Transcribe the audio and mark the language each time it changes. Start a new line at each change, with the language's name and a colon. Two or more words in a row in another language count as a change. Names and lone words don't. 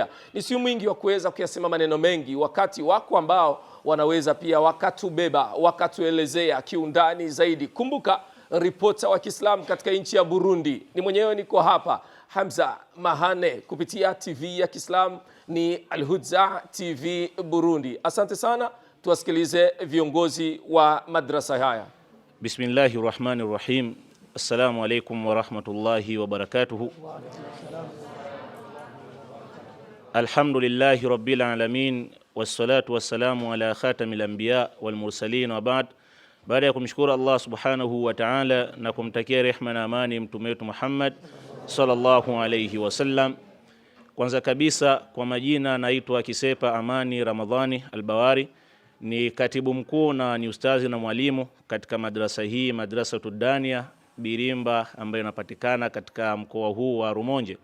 Swahili: Ni si mwingi wa kuweza kuyasema maneno mengi, wakati wako ambao wanaweza pia wakatubeba, wakatuelezea kiundani zaidi. Kumbuka, ripota wa Kiislamu katika nchi ya Burundi ni mwenyewe, niko hapa Hamza Mahane, kupitia TV ya Kiislamu ni Al-Huda TV Burundi. Asante sana, tuwasikilize viongozi wa madrasa haya.
Arabic: بسم الله الرحمن الرحيم. السلام عليكم ورحمة الله وبركاته. الحمد لله رب العالمين، والصلاة والسلام على خاتم الأنبياء والمرسلين، وبعد.
Swahili: Baada ya kumshukuru Allah
Arabic: سبحانه وتعالى
Swahili: na kumtakia rehma na amani mtume wetu Muhammad
Arabic: صلى الله عليه وسلم,
Swahili: kwanza kabisa kwa majina naitwa Kisepa Amani Ramadhani Albawari, ni katibu mkuu na ni ustazi na mwalimu katika madrasa hii, Madrasa Tudania Birimba, ambayo inapatikana katika mkoa huu wa Rumonge.